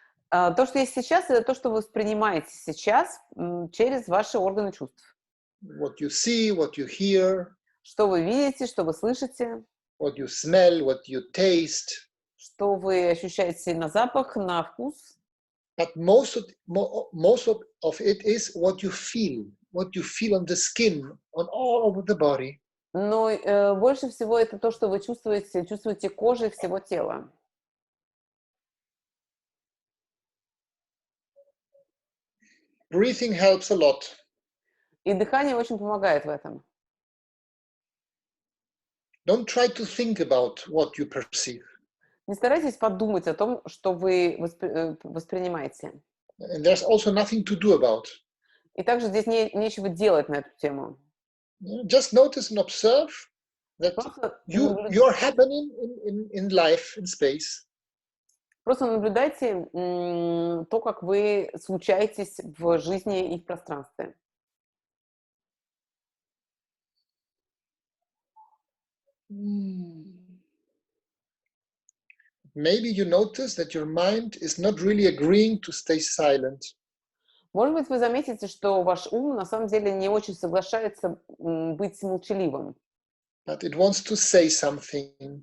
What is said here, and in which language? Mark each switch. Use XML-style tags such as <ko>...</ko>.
<ru>То, что есть сейчас, это то, что вы воспринимаете сейчас через ваши органы чувств.</ru> <en>What you see, what you hear.</en> <ru>Что вы видите, что вы слышите.</ru> <en>What you smell, what you taste.</en> <ru>Что вы ощущаете на запах, на вкус.</ru> <en>But most of it is what you feel on the skin, on all over the body.</en> <ru>Но больше всего это то, что вы чувствуете кожей всего тела.</ru> <en>Breathing helps a lot.</en> <ru>И дыхание очень помогает в этом.</ru> <en>Don't try to think about what you perceive.</en> <ru>Не старайтесь подумать о том, что вы воспринимаете.</ru> <en>And there's also nothing to do about.</en> <ru>И также здесь нечего делать на эту тему.</ru> <en>Just notice and observe that you're happening in life, in space.</en> <ru>Просто наблюдайте то, как вы случаетесь в жизни и в пространстве.</ru> <en>Maybe you notice that your mind is not really agreeing to stay silent.</en> <ru>Может быть, вы заметите, что ваш ум на самом деле не очень соглашается быть молчаливым.</ru> <en>But it wants to say something.</en>